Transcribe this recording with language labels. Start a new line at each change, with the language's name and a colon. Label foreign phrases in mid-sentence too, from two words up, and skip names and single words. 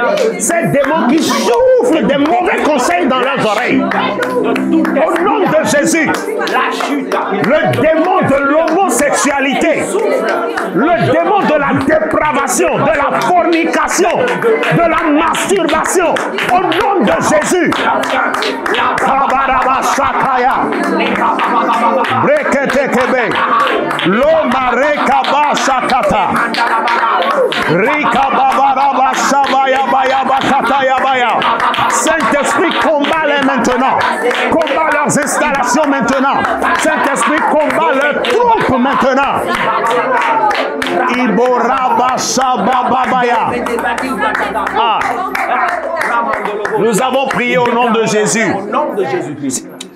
French: Ces démons qui souffrent des mauvais conseils dans leurs oreilles. Au nom de Jésus. Le démon de l'homosexualité, le démon de la dépravation, de la fornication, de la masturbation, au nom de Jésus. Kabaraba Shakaya, Breketekebe, Lomare Kaba Shakata, Rika Babaraba Shabaya Baya Bakataya Baya. Saint-Esprit, combat-les maintenant, combat leurs installations maintenant. Saint-Esprit, combat leurs troupes maintenant. Iboraba Shabababaya. Nous avons prié au nom de Jésus.